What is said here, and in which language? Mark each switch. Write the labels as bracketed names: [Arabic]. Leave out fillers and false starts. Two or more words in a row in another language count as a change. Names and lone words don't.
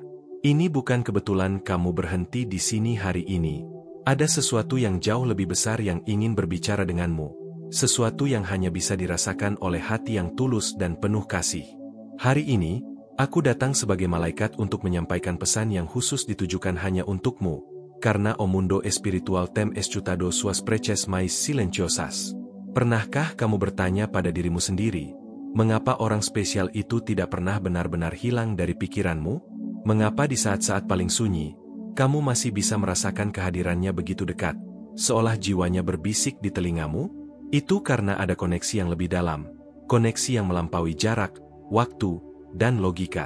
[Indonesian] Ini bukan kebetulan kamu berhenti di sini hari ini. Ada sesuatu yang jauh lebih besar yang ingin berbicara denganmu. Sesuatu yang hanya bisa dirasakan oleh hati yang tulus dan penuh kasih. Hari ini, aku datang sebagai malaikat untuk menyampaikan pesan yang khusus ditujukan hanya untukmu, karena [Portuguese] O mundo espiritual tem escutado suas preces mais silenciosas. [Indonesian] Pernahkah kamu bertanya pada dirimu sendiri, mengapa orang spesial itu tidak pernah benar-benar hilang dari pikiranmu? Mengapa di saat-saat paling sunyi, kamu masih bisa merasakan kehadirannya begitu dekat, seolah jiwanya berbisik di telingamu? Itu karena ada koneksi yang lebih dalam, koneksi yang melampaui jarak, waktu, dan logika.